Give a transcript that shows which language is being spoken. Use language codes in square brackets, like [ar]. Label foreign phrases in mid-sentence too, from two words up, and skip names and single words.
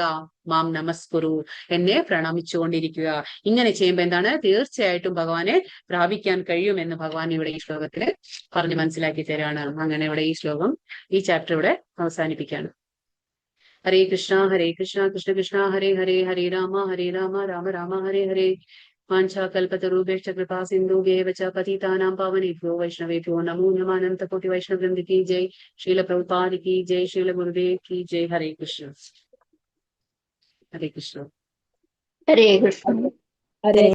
[sa] മാം നമസ്കുരു, [ml] എന്നെ പ്രണമിച്ചുകൊണ്ടിരിക്കുക. ഇങ്ങനെ ചെയ്യുമ്പോൾ എന്താണ്? തീർച്ചയായിട്ടും ഭഗവാനെ പ്രാപിക്കാൻ കഴിയുമെന്ന് ഭഗവാൻ ഇവിടെ ഈ ശ്ലോകത്തിൽ പറഞ്ഞ് മനസ്സിലാക്കി തരാണ്. അങ്ങനെ ഇവിടെ ഈ ശ്ലോകം, ഈ ചാപ്റ്റർ ഇവിടെ അവസാനിപ്പിക്കുകയാണ്. [sa] ഹരേ കൃഷ്ണ കൃഷ്ണ കൃഷ്ണ ഹരേ ഹരേ, ഹരേ രാമ രാമ രാമ ഹരേ ഹരേ. വാഞ്ചാകൽപതരുഭ്യശ്ച കൃപാ സിന്ധുഭ്യേവ ച പതിതാനാം പാവനേഭ്യോ വൈഷ്ണവേഭ്യോ നമോ നമഃ. അനന്തകോടി വൈഷ്ണവ വൃന്ദ [hi] की जय, श्रील प्रभुपाद की जय, श्रील गुरुदेव की जय. [sa] हरे कृष्ण हरे कृष्ण ഹരേ കൃഷ്ണ. ഹരേ